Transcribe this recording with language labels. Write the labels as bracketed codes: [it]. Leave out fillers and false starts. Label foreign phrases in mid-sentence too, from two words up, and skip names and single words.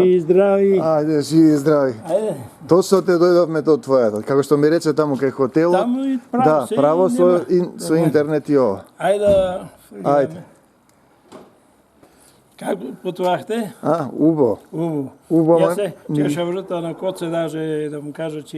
[mk] Живи и здрави. Ајде, живи и здрави. Ajde. Точно те дојдовме до твојата. Како што ми рече таму кај хотелот. Таму и право да, се право нема. со интернет и ова. Ајде. Ајде. Како путувахте? Убо. Убо. Ја се чеша врата на коце даже да му кажа че